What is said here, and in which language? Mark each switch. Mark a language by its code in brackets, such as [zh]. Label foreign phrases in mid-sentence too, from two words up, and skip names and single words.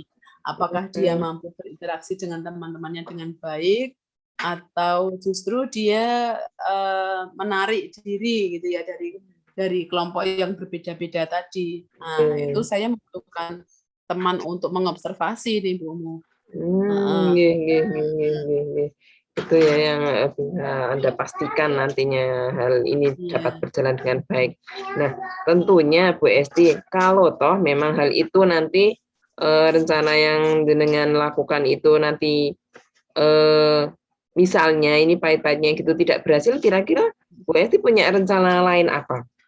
[id] Apakah dia mampu berinteraksi dengan teman-temannya dengan baik atau justru dia menarik diri gitu ya dari kelompok yang berbeda-beda tadi. Nah, itu saya membutuhkan teman untuk mengobservasi nih Bu Umu. [jv] Nggih nggih nggih nggih nggih nggih. [id] Itu ya yang, bisa Anda pastikan nantinya hal ini dapat Iya. berjalan dengan baik. Nah, tentunya Bu Esti, kalau toh memang hal itu nanti, rencana yang jenengan lakukan itu nanti, eee, misalnya ini pahit-pahitnya gitu tidak berhasil, kira-kira Bu Esti punya rencana lain apa?